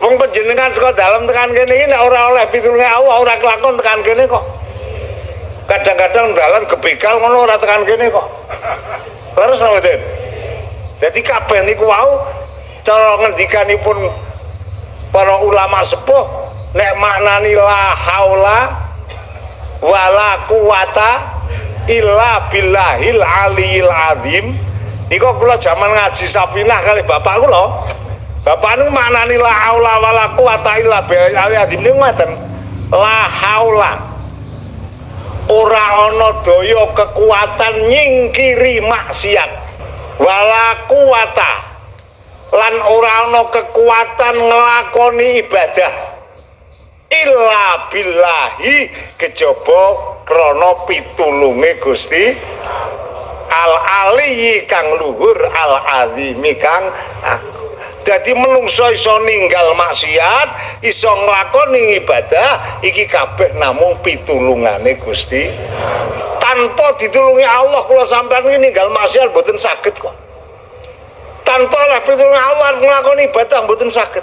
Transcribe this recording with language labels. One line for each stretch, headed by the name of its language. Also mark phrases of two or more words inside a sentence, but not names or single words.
Javanese: Wong panjenengan saka dalem tekan kene iki nek ora oleh pitulunge Allah ora kelakon tekan kene kok. Kadang-kadang dalan gebegal ngono ora tekan kene kok. Leres napa mboten? Dadi kabeh niku wau cara ngendikanipun para ulama sepuh nek maknani
Arabic: لا حول ولا قوة إلا بالله العلي العظيم
Javanese: niku kula jaman ngaji Safinah kali bapak kula bapak niku maknani
Arabic: لا حول ولا قوة إلا بالله العلي العظيم
Javanese: niku ngoten
Arabic: لا حول
Javanese: ora ana daya kekuatan nyingkiri maksiat
Arabic: ولا قوة
Javanese: lan ora ana kekuatan nglakoni ibadah
Arabic: إلا بالله
Javanese: kejaba krana pitulunge Gusti
Arabic: العلي
Javanese: kang luhur
Arabic: العظيم
Javanese: kang dadi menungso iso ninggal maksiat iso nglakoni ibadah iki kabeh namung pitulungane Gusti tanpa ditulungi Allah kula sampeyan ninggal maksiat mboten saged kok tanpa oleh pitulungan Allah nglakoni ibadah mboten saged.